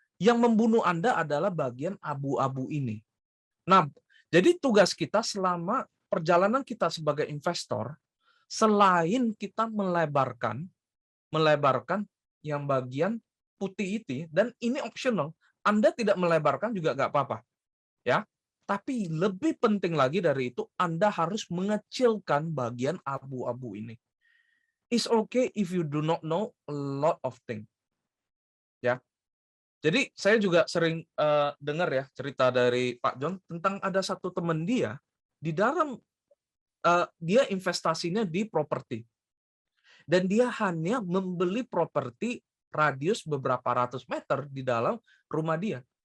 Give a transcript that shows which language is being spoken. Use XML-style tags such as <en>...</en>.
<id>Yang membunuh Anda adalah bagian abu-abu ini. Nah, jadi tugas kita selama perjalanan kita sebagai investor, selain kita melebarkan yang bagian putih itu, dan ini optional, Anda tidak melebarkan juga nggak apa-apa, ya. Tapi lebih penting lagi dari itu, Anda harus mengecilkan bagian abu-abu ini.</id> <en>It's okay if you do not know a lot of things.</en> <id>Ya. Jadi saya juga sering dengar ya cerita dari Pak John tentang ada satu teman dia di dalam dia investasinya di properti. Dan dia hanya membeli properti radius beberapa ratus meter di dalam rumah dia.</id>